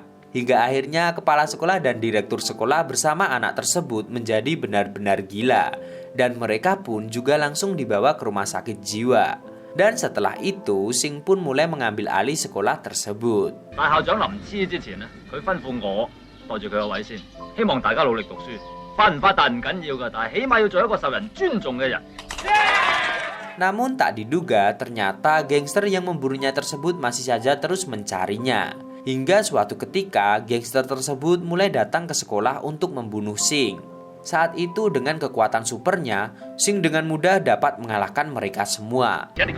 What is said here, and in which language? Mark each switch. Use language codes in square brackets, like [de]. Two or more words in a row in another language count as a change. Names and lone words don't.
[id] Hingga akhirnya kepala sekolah dan direktur sekolah bersama anak tersebut menjadi benar-benar gila. Dan mereka pun juga langsung dibawa ke rumah sakit jiwa. Dan setelah itu, Sing pun mulai mengambil alih sekolah tersebut. [yue] 袋住佢個位先。希望大家努力讀書，發唔發達唔緊要㗎，但係起碼要做一個受人尊重嘅人。 [id] Namun tak diduga, ternyata gangster yang memburunya tersebut masih saja terus mencarinya. Hingga suatu ketika, gangster tersebut mulai datang ke sekolah untuk membunuh Sing. Saat itu dengan kekuatan supernya, Sing dengan mudah dapat mengalahkan mereka semua.